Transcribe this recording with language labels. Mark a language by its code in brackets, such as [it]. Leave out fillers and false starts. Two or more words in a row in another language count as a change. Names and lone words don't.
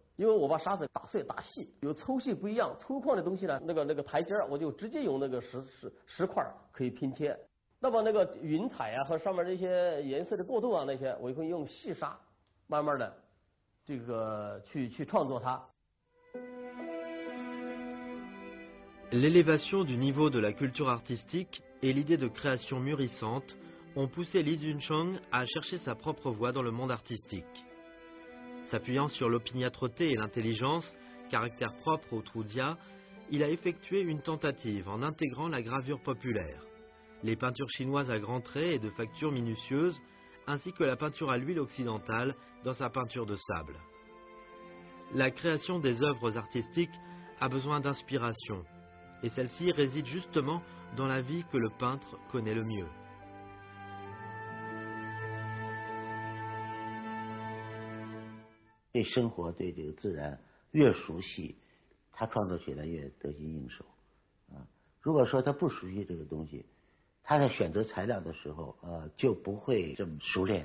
[zh] 因为我把沙子打碎打细，有粗细不一样，粗犷的东西呢，那个台阶我就直接用那个石块可以拼贴。那么那个云彩啊和上面这些颜色的过渡啊那些，我会用细沙慢慢的这个去创作它。 [fr] L'élévation du niveau de la culture artistique et l'idée de création mûrissante ont poussé Li Junsheng à chercher sa propre voie dans le monde artistique. S'appuyant sur l'opiniâtreté et l'intelligence, caractère propre au Troudia, il a effectué une tentative en intégrant la gravure populaire, les peintures chinoises à grands traits et de factures minutieuses, ainsi que la peinture à l'huile occidentale dans sa peinture de sable. La création des œuvres artistiques a besoin d'inspiration, et celle-ci réside justement dans la vie que le peintre connaît le mieux. [zh] 对生活、对这个自然越熟悉，他创作起来越得心应手。如果说他不熟悉这个东西，他在选择材料的时候，就不会这么熟练。